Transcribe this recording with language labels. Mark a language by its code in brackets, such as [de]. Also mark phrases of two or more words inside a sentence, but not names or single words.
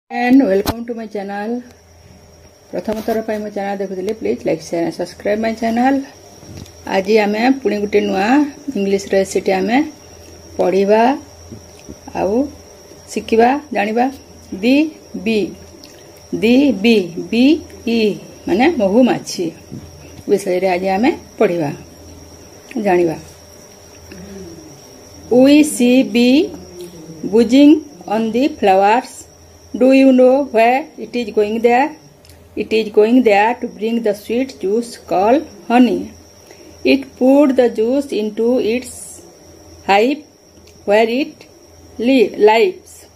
[en] and welcome to my channel. [or] ପ୍ରଥମ ଥର ପାଇଁ ମୋ ଚ୍ୟାନେଲ ଦେଖୁଛନ୍ତି [en] please like share and subscribe my channel. [or] ଆଜି ଆମେ ପୁଣି ଗୋଟେ ନୂଆ [en] English recipe [or] ଆମେ ପଢ଼ିବା ଆଉ ଶିଖିବା ଜାଣିବା। [en] the B B E [or] ମାନେ ମହୁମାଛି ବିଷୟ ରେ ଆଜି ଆମେ ପଢ଼ିବା ଜାଣିବା। [en] we see bee buzzing on the flowers. Do you know where it is going there? It is going there to bring the sweet juice called honey. It poured the juice into its hive where it lives.